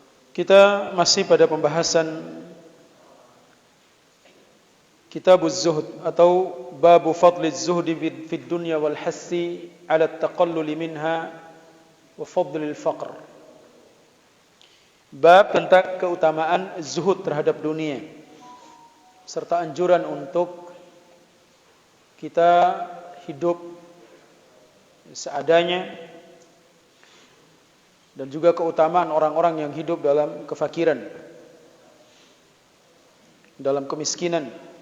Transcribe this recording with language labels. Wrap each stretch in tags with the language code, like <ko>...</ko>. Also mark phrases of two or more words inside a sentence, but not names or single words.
<id>Kita masih pada pembahasan Kitabuz Zuhd atau Babu Fadliz Zuhdi fid Dunya wal Hassi 'ala at-taqallul minha wa fadlil faqr. Bab tentang keutamaan zuhud terhadap dunia serta anjuran untuk kita hidup seadanya dan juga keutamaan orang-orang yang hidup dalam kefakiran, dalam kemiskinan.</id>